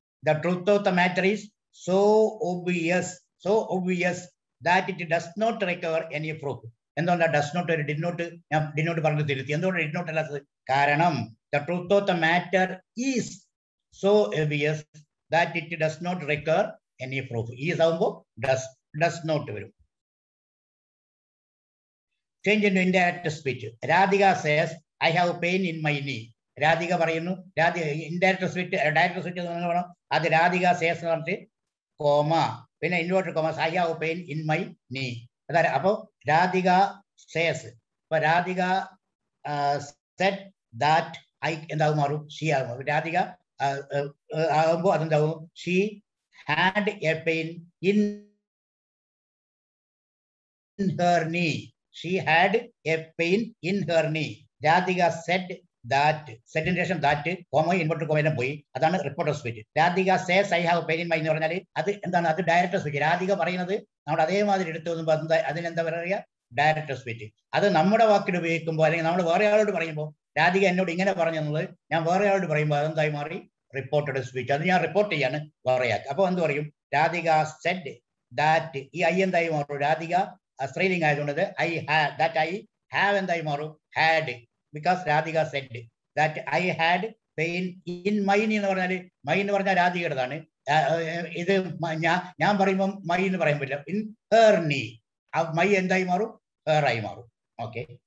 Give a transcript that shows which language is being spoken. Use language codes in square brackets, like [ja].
[en] The truth of the matter is so obvious that it does not require any proof. [ml] എന്തുകൊണ്ടാണ് does not ഒരു did not പറഞ്ഞു തിരുത്തി? എന്തുകൊണ്ട് did not അല്ലാത്തത്? കാരണം [en] the truth of the matter is so obvious that it does not require any proof. Is [ml] ആവുമ്പോൾ [en] does not [ml] വരും. [en] Change into indirect speech. Radhika says, I have pain in my knee. [ml] Radhika പറയുന്നു. Indirect speech, direct speech എന്ന് പറയണം. അത് Radhika says എന്ന് പറഞ്ഞിട്ട് comma, പിന്നെ inverted comma, [en] I have pain in my knee. [ml] അതായത് അപ്പൊ രാധിക സേസ്. അപ്പൊ രാധിക said that ഐ എന്താകും മാറും ഷീ ആകും. രാധിക ആകുമ്പോൾ അതെന്താകും [en] She had a pain in her knee. She had a pain in her knee. Radhika said that. Said in relation that comma inverted comma [ml] പോയി. അതാണ് reporter speech. [en] Radhika says I have a pain in my knee [ml] എന്ന് പറഞ്ഞാൽ അത് എന്താണ്? അത് director speech. Radhika പറയുന്നത് നമ്മുടെ അതേമാതിരി എടുത്തു വന്നുമ്പോൾ അതിനെന്താ പറയുക? Director speech. അത് നമ്മുടെ വാക്കിൽ ഉപയോഗിക്കുമ്പോൾ അല്ലെങ്കിൽ നമ്മൾ വേറെ ആളോട് പറയുമ്പോൾ രാധിക എന്നോട് ഇങ്ങനെ പറഞ്ഞെന്നുള്ളത് ഞാൻ വേറെ ആളോട് പറയുമ്പോൾ അതെന്തായി മാറി? Reported speech. അത് ഞാൻ റിപ്പോർട്ട് ചെയ്യാണ് വേറെയാക്കി. അപ്പൊ എന്ത് പറയും? [en] Radhika said that. [ml] ഈ ഐ എന്തായി മാറും? രാധിക സ്ത്രീലിംഗ് ആയതുകൊണ്ട് ഐ ദാറ്റ് ഐ ഹാവ് എന്തായി മാറും? Had. [en] because Radhika said that I had pain in my knee [ml] എന്ന് പറഞ്ഞാൽ മൈ എന്ന് പറഞ്ഞാൽ രാധികയുടേതാണ്. ഇത് ഞാൻ പറയുമ്പോൾ മൈ എന്ന് പറയാൻ പറ്റില്ല. ഇൻ ഹെർ നീ മൈ എന്തായി മാറും? ഹെർ ആയി മാറും. ഓക്കെ.